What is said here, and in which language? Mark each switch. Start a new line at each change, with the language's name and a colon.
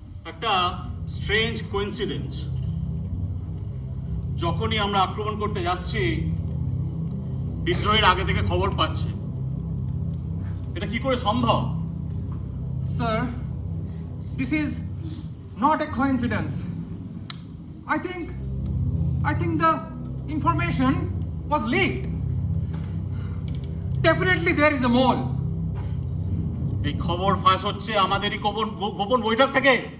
Bangla: একটা strange coincidence, যখনই আমরা আক্রমণ করতে যাচ্ছি বিদ্রোহের আগে থেকে খবর পাচ্ছে। এটা কি করে সম্ভব?
English: Sir, this is not a coincidence. I think the information was leaked. Definitely there is a mole.
Bangla: এই খবর ফাঁস হচ্ছে আমাদেরই গোপন বৈঠক থেকে।